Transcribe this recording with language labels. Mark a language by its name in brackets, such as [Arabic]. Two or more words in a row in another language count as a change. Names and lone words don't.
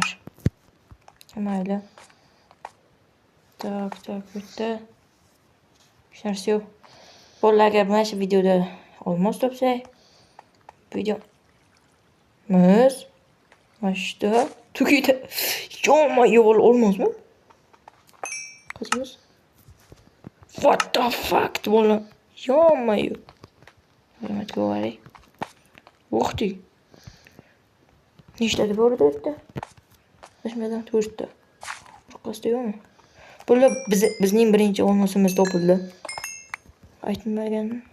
[Uzbek] Mayli. Tak, bitta. Hech narsa yo'q. Bolalar, agar mana shu videoda olmos topsak, videomiz mashta tugaydi. Yo'q, olmosmi? Qazimiz. [English] What the fuck, [Uzbek] bola? Yo'q. Rahmat ko'ring. O'qdik. Nechta bor edi? Tashmadan 4 ta. Orqasida yo'qmi? Bular bizning birinchi olmosimiz topildi. Aytmagan.